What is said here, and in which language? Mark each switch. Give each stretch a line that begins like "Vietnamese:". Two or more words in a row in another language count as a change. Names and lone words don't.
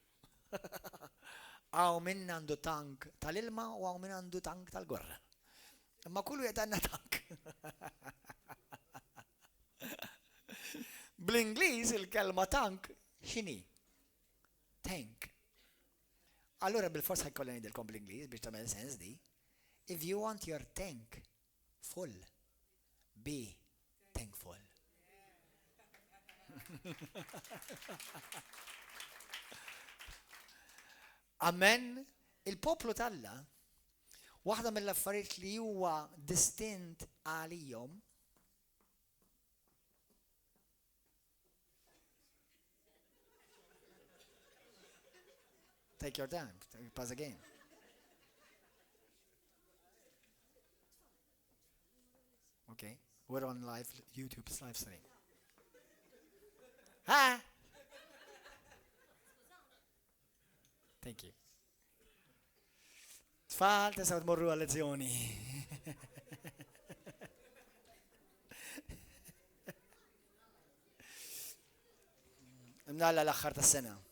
Maltese: Għaw minn għandu tank tal-ilma u għaw minn għandu tank tal-gorra. Imma kull wieħed għandna tank. Bl-Ingliż il-kelma tank x'inhi? Tank. Allura bil-forsa ħajkollha ngħidilkom bl-Ingliż biex tagħmel sens di.
English: If you want your tank full, be thankful.
Maltese: Amen. Il-poplu tal-Alla waħda mill-affarijiet li huwa distint għalihom
English: Take your time. Pause again. Okay. We're on live YouTube's live stream. Hi. Thank you.
Maltese: Tfal tistgħu tmorru għal-lezzjoni. Mnalla l-aħħar tas-sena.